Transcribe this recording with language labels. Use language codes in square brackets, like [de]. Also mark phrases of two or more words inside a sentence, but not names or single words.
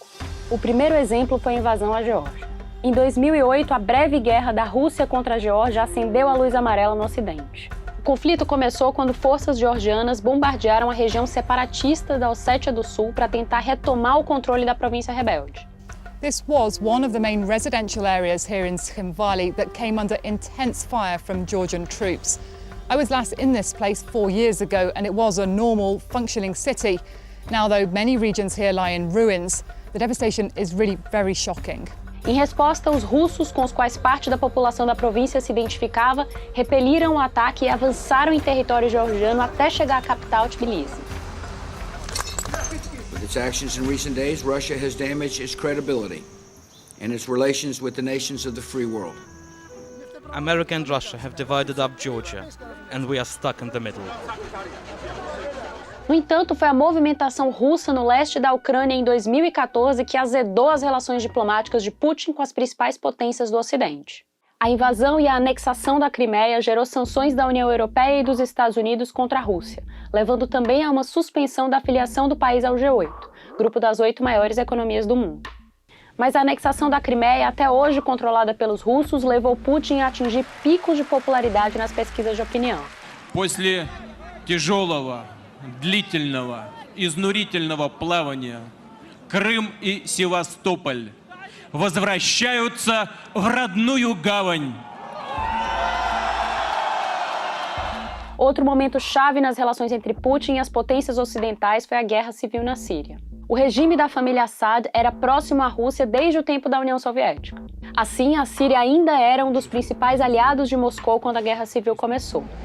[pt] O primeiro exemplo foi a invasão à Geórgia. Em 2008, a breve guerra da Rússia contra a Geórgia acendeu a luz amarela no Ocidente. O conflito começou quando forças georgianas bombardearam a região separatista da Ossétia do Sul para tentar retomar o controle da província rebelde. [en] This was one of the main residential areas here in Tskhinvali that came under intense fire from Georgian troops. I was last in this place 4 years ago and it was a normal, functioning city. Now, though many regions here lie in ruins, the devastation is really very shocking. Em resposta, os russos, com os quais parte da população da província se identificava, repeliram o ataque e avançaram em território georgiano até chegar à capital, Tbilisi. With its actions in recent days, Russia has damaged its credibility and its relations with the nations of the free world. America and Russia have divided up Georgia, and we are stuck in the middle. [pt] No entanto, foi a movimentação russa no leste da Ucrânia em 2014 que azedou as relações diplomáticas de Putin com as principais potências do Ocidente. A invasão e a anexação da Crimeia gerou sanções da União Europeia e dos Estados Unidos contra a Rússia, levando também a uma suspensão da filiação do país ao G8, grupo das 8 maiores economias do mundo. Mas a anexação da Crimeia, até hoje controlada pelos russos, levou Putin a atingir picos de popularidade nas pesquisas de opinião. [ru] После тяжелого, длительного, изнурительного плавания Крым и Севастополь возвращаются в родную гавань. [pt] Outro momento chave nas relações entre Putin e as potências ocidentais foi a guerra civil na Síria. O regime da família Assad era próximo à Rússia desde o tempo da União Soviética. Assim, a Síria ainda era um dos principais aliados de Moscou quando a guerra civil começou.